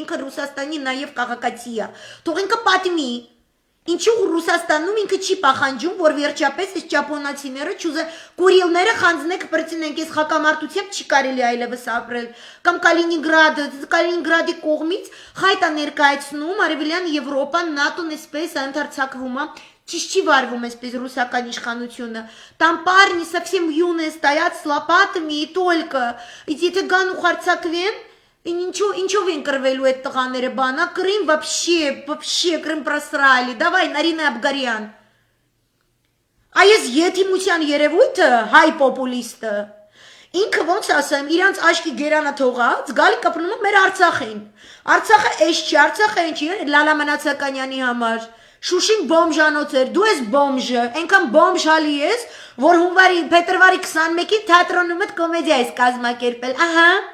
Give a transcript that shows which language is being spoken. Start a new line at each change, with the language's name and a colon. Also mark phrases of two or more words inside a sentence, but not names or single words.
Armenian: ինքը Ռուսաստանի նաեւ քաղաքացի է։ Թող ինքը պատմի Ինչու Ռուսաստանում ինքը չի պահանջում, որ վերջապես այս ճապոնացիները չուզե Կուրիլները խանձնեք բրցնենք, այս հակամարտությամբ չի կարելի այլևս ապրել, կամ Կալինինգրադի կողմից խայտ է ներկայացնում Արևելյան Եվրոպան, ՆԱՏՕ-ն էսպես ընդարձակվում է, ճիշտ չի վարվում էսպես ռուսական իշխանությունը։
Russian: Там парни совсем юные стоят с лопатами и только.
Armenian: Եթե գան ու խարցակվեն Ինչով են կրվելու այդ տղաները բանա,
Russian: Крым вообще Крым просрали, давай,
Armenian: Нарина Абгарյան։ Այս եթիմության երևույթը, հայ պոպուլիստը, ինքը ոնց ասեմ, իրանց աչքի գերանը թողած, գալի կպնում է մեր Արցախին։ Արցախը էս չի, Արցախը ինչ է, Լալա Մնացականյանի համար։ Շուշին բոմժանոց էր, դու ես բոմժը, այնքան բոմժալի ես, որ փետրվարի 21-ի թատրոնում հետ կոմեդիա ես կազմակերպել, ահա։